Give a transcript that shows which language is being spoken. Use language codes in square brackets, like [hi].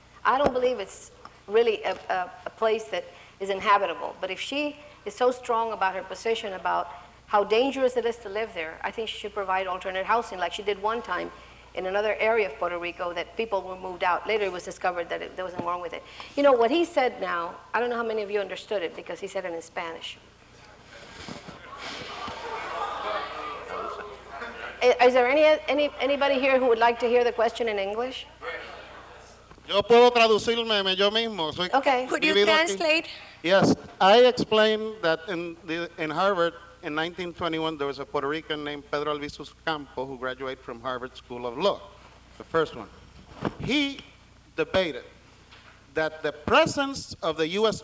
[en] I don't believe it's really a place that is inhabitable, but if she is so strong about her position about how dangerous it is to live there, I think she should provide alternate housing like she did one time in another area of Puerto Rico that people were moved out. Later it was discovered that there wasn't wrong with it. You know, what he said now, I don't know how many of you understood it because he said it in Spanish. Is there anybody here who would like to hear the question in English? [es] Yo puedo traducirme yo mismo. Soy [en] Okay. Could you [es] vivido aquí. [en] translate? Yes, I explained that in Harvard in 1921 there was a Puerto Rican named Pedro Albizu Campos who graduated from Harvard School of Law, the first one. He debated that the presence of the U.S.